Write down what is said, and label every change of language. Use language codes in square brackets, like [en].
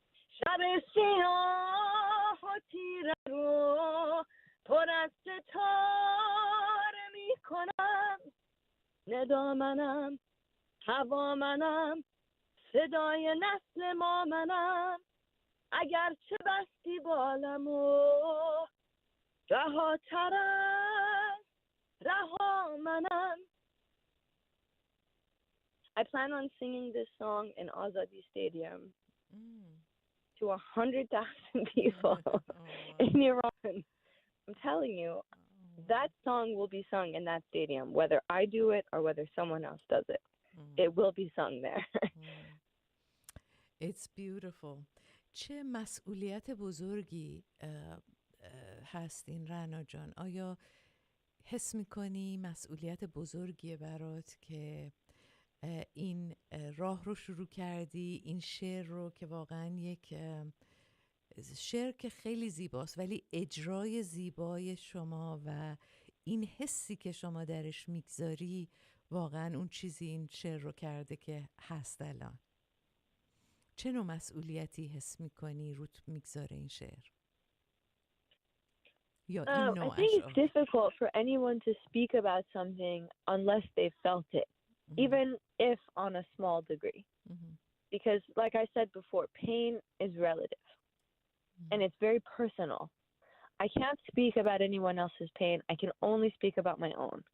[fa] شب سیاه و تیره رو پر از ستاره میکنم ندا منم هوا منم صدای نسل ما منم اگر چه بستی بالمو رهاتر از رها منم. [en] I plan on singing this song in Azadi Stadium to 100,000 people in Iran. I'm telling you, that song will be sung in that stadium, whether I do it or whether someone else does it. It will be sung there. It's beautiful. [fa] چه مسئولیت بزرگی هست این رنا جان. آیا حس میکنی مسئولیت بزرگیه برات که این راه رو شروع کردی، این شعر رو که واقعا یک شعر که خیلی زیباست ولی اجرای زیبای شما و این حسی که شما درش میگذاری واقعا اون چیزی این شعر رو کرده که هست الان. چه نوع مسئولیتی حس میکنی روت میگذاره این شعر یا این [en] I [fa] نوع [en] think [fa] اشعار؟ [en] it's difficult for anyone to speak about something unless they felt it, even if on a small degree. Because, like I said before, pain is relative, and it's very personal. I can't speak about anyone else's pain. I can only speak about my own.